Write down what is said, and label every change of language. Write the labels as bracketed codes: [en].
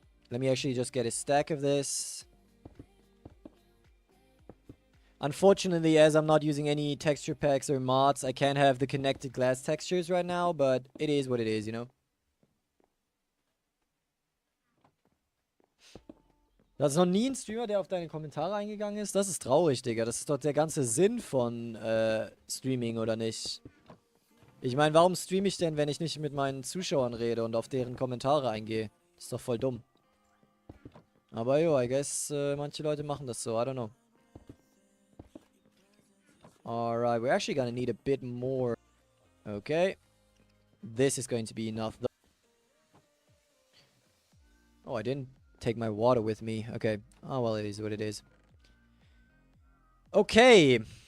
[en] Let me actually just get a stack of this. Unfortunately, as I'm not using any texture packs or mods, I can't have the connected glass textures right now, but it is what it is, you know? [de] Das ist noch nie ein Streamer, der auf deine Kommentare eingegangen ist? Das ist traurig, Digga. Das ist doch der ganze Sinn von Streaming, oder nicht? Ich meine, warum streame ich denn, wenn ich nicht mit meinen Zuschauern rede und auf deren Kommentare eingehe? Das ist doch voll dumm. Aber jo, [en] I guess [de] manche Leute machen das so. [en] I don't know. Alright, we're actually gonna need a bit more. Okay. This is going to be enough, though. Oh, I didn't take my water with me. Okay. Oh, well, it is what it is. Okay.